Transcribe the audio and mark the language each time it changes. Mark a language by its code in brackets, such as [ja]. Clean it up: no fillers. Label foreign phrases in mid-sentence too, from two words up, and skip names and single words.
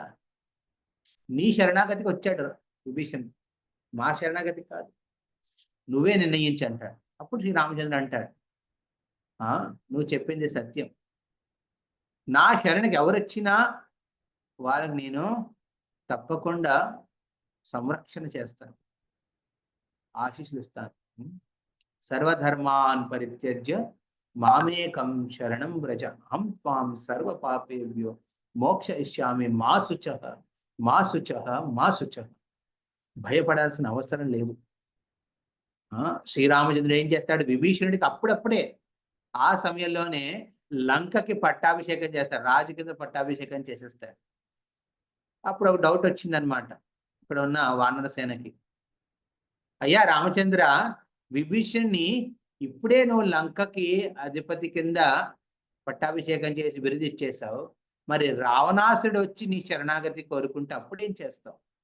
[te] నీ శరణాగతికి వచ్చాడు విభీషణుడు, మా శరణాగతి కాదు, నువ్వే నిర్ణయించి అంటాడు. అప్పుడు శ్రీరామచంద్ర అంటాడు, నువ్వు చెప్పింది సత్యం, నా శరణకి ఎవరొచ్చినా వాళ్ళకి నేను తప్పకుండా సంరక్షణ చేస్తాను, ఆశీస్సులు ఇస్తాను. [sa] సర్వధర్మాన్ పరిత్యజ్య మామేకం శరణం వ్రజ అహం త్వాం సర్వ పాపేభ్యో మోక్షయిష్యామి మా శుచః మా శుచః మా శుచః. [te] భయపడాల్సిన అవసరం లేదు. శ్రీరామచంద్రుడు ఏం చేస్తాడు, విభీషణుడికి అప్పుడప్పుడే ఆ సమయంలోనే లంకకి పట్టాభిషేకం చేస్తాడు, రాజు కింద పట్టాభిషేకం చేసేస్తాడు. అప్పుడు ఒక డౌట్ వచ్చిందనమాట ఇక్కడ ఉన్న వానర సేనకి, అయ్యా రామచంద్ర, విభీషణ్ణి ఇప్పుడే నువ్వు లంకకి అధిపతి కింద పట్టాభిషేకం చేసి బిరుదు ఇచ్చేసావు, మరి రావణాసుడు వచ్చి నీ శరణాగతి కోరుకుంటే అప్పుడేం చేస్తావు?